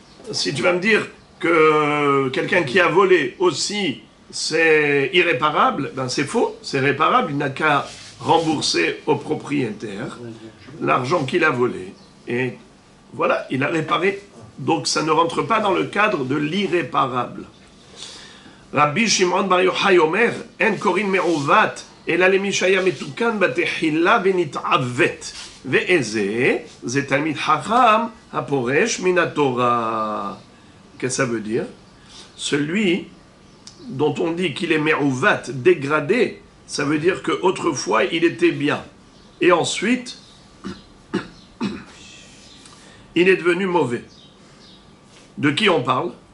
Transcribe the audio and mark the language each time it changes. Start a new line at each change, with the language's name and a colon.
French: Si tu vas me dire que quelqu'un qui a volé aussi, c'est irréparable, ben c'est faux, c'est réparable, il n'a qu'à rembourser au propriétaire l'argent qu'il a volé. Et voilà, il a réparé. Donc ça ne rentre pas dans le cadre de l'irréparable.
Hebrew: Rabbi Shimon Bar Yochai Omer, En Korin Me'uvat, אלא למי שהיה מתוקן בתחילה ונתעוות. ואיזה, זה תלמיד חכם הפורש מן התורה.
French: Qu'est-ce que ça veut dire? Celui dont on dit qu'il est me'uvat, dégradé, ça veut dire qu'autrefois il était bien. Et ensuite, il est devenu mauvais. De qui on parle?